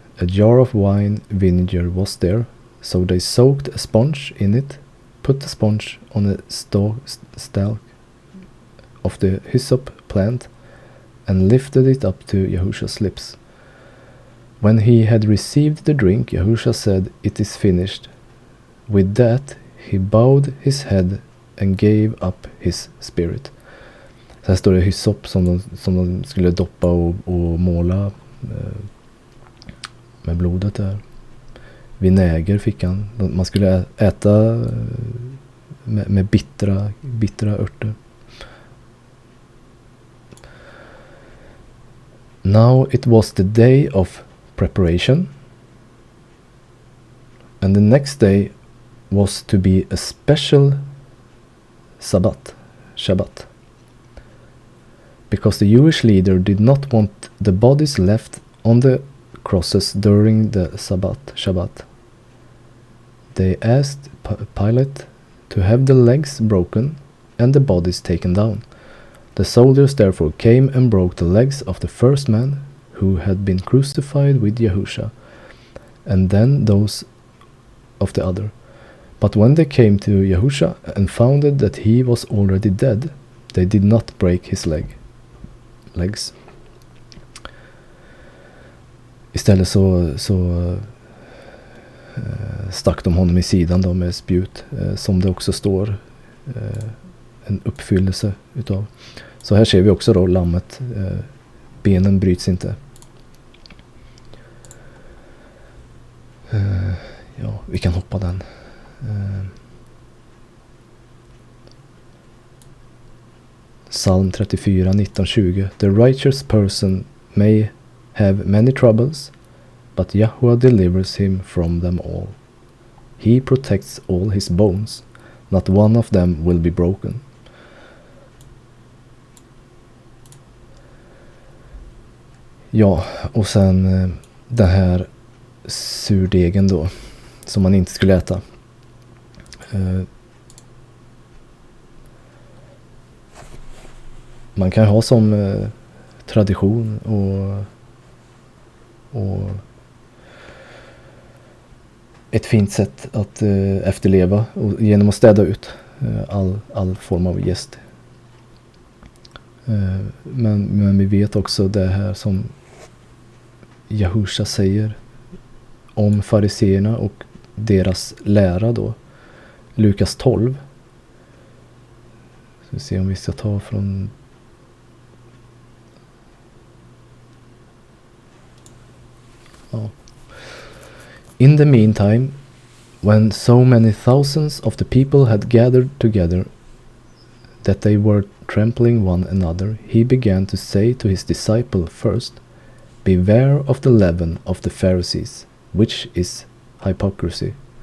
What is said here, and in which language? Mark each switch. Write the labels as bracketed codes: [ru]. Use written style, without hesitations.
[en] A jar of wine vinegar was there, so they soaked a sponge in it, put the sponge on a stalk of the hyssop plant, and lifted it up to Yahusha's lips. When he had received the drink, Yahusha said, It is finished. With that, he bowed his head and gave up his spirit. [sv] Så här står det hyssop som de skulle doppa och måla med blodet där. Vinäger fick han. Man skulle äta med bittra örter. [en] Now it was the day of preparation, and the next day was to be a special Shabbat, because the Jewish leader did not want the bodies left on the crosses during the Shabbat. They asked Pilate to have the legs broken and the bodies taken down. The soldiers therefore came and broke the legs of the first man who had been crucified with Yahusha, and then those of the other. But when they came to Yahusha and found that he was already dead, they did not break his legs. [sv] Istället så stack de honom i sidan då med spjut, som det också står en uppfyllelse utav. Så här ser vi också då lammet, benen bryts inte. Ja, vi kan hoppa den. Psalm 34, 19-20. [en] The righteous person may have many troubles, but Yahweh delivers him from them all. He protects all his bones, not one of them will be broken. [sv] Ja, och sen den här surdegen då, som man inte skulle äta. Man kan ha som tradition och ett fint sätt att efterleva och genom att städa ut all form av gäst. Men vi vet också det här som Yahusha säger om fariseerna och deras lära då. Lukas 12. Så vi ser om vi ska ta från [en] In the meantime, when so many thousands of the people had gathered together that they were trampling one another, he began to say to his disciple first, Beware of the leaven of the Pharisees, which is hypocrisy.